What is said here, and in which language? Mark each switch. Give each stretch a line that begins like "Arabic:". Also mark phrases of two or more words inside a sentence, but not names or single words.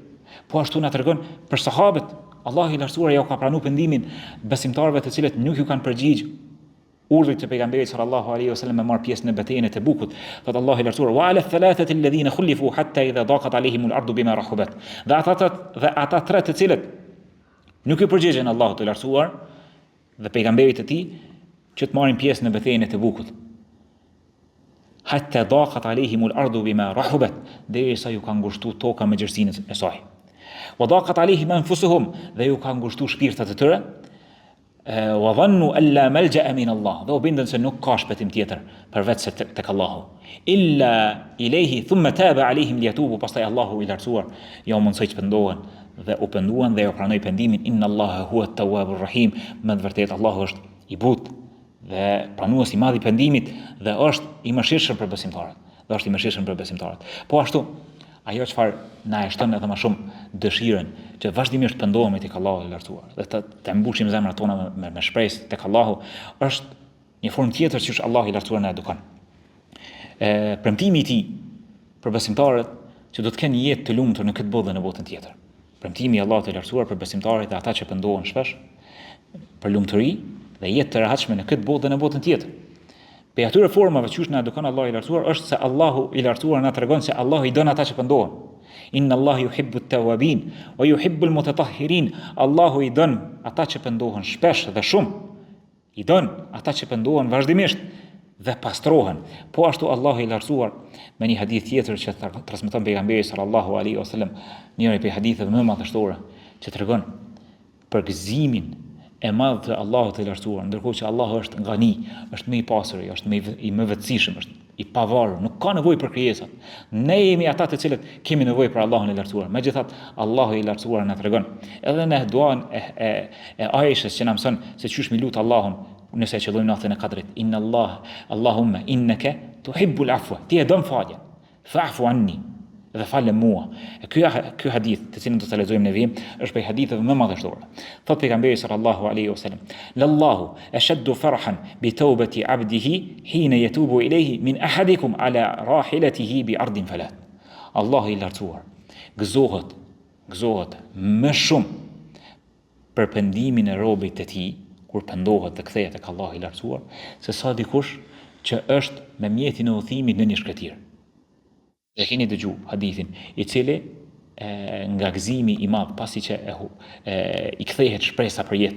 Albanian: Po ashtu na tregon për sahabët, Allahu i lartësuar jo ka pranuar pendimin besimtarëve të cilët nuk ju kanë përgjigj urdhrit të pejgamberit
Arabic: صلى الله عليه وسلم
Albanian: me marr pjesë në betejën e Tebukut. Thot Allahu i lartësuar:
Arabic: وعلى الثلاثة الذين خلفوا حتى إذا ضاقت عليهم الأرض بما رحبت.
Albanian: Dhe ata tre të cilët nuk i përgjigjen Allahut të lartësuar dhe pejgamberit të tij, që të marrin pjesë në betejën e Tebukut.
Arabic: حتى ضاقت عليهم الأرض بما رحبت,
Albanian: derisa ju ka ngushtu toka me gjerësinë e saj.
Arabic: وضاقت عليهم أنفسهم,
Albanian: dhe ju ka ngushtu shpirtat e tyre.
Arabic: وظنوا أن لا ملجأ من الله,
Albanian: dhe u bindën se nuk ka shpëtim tjetër përveç se tek Allahu.
Arabic: إلا إليه ثم تاب عليهم ليتوبوا,
Albanian: pastaj Allahu i lartësuar ja u mundsoi që pendohen dhe u penduan dhe ja pranoi pendimin.
Arabic: إن الله هو التواب الرحيم,
Albanian: me të vërtetë Allahu është i butë dhe pranues i madh i pendimit dhe është i mëshirshëm për besimtarët. Po ashtu, ajo çfarë na e shton edhe më shumë dëshirën që vazhdimisht pendohemi tek Allahu i lartësuar dhe të mbushim zemrat tona me shpresë tek Allahu, është një formë tjetër që Allahu i lartësuar na edukon. Premtimi i tij për besimtarët që do të kenë jetë të lumtur në këtë botë dhe në botën tjetër. Premtimi i Allahut i lartësuar për besimtarët dhe ata që pendohen shpesh për lumturi dhe jetë të rehatshme në këtë botë dhe në botën tjetër. Për atyre formave që na edukon Allahu i lartësuar është se Allahu i lartësuar na tregon se Allahu i don ata që pendohen.
Arabic: إن الله يحب التوابين ويحب المتطهرين.
Albanian: Allahu i don ata që pendohen shpesh dhe shumë. I don ata që pendohen vazhdimisht dhe pastrohen. Po ashtu Allahu i lartësuar me një hadith tjetër që transmeton pejgamberi
Arabic: صلى الله عليه وسلم,
Albanian: njëri prej haditheve më madhështore që tregon për gëzimin e madh të Allahut të lartësuar, ndërkohë që Allahu është gani, është më i pastër, është i më vetëdijshëm, është i pavarur, nuk ka nevojë për krijesat. Ne jemi ata të cilët kemi nevojë për Allahun e lartësuar. Megjithatë, Allahu i lartësuar na tregon edhe në duan e Aishës që na mëson se çysh mi lut Allahun nëse qëllojmë natën e Kadrit.
Arabic: إن اللهم إنك تحب العفو,
Albanian: ti e don faljen,
Arabic: فاعف عني,
Albanian: dhe falem mua. Ky hadith, të cilin do ta lexojmë ne vim, është prej haditheve më madhështore. Thot pejgamberi
Arabic: صلى الله عليه وسلم لله أشد فرحا بتوبة عبده حين يتوب إليه من أحدكم على راحلته بأرض فلاة."
Albanian: Allahu i lartësuar gëzohet më shumë për pendimin e robit të tij kur pendohet dhe kthehet tek Allahu i lartësuar, se sa dikush që është me mjetin e udhëtimit në një shkëtir. E keni dëgju hadithin i cili nga gëzimi i madh pasi që i kthehet shpresa për jetë.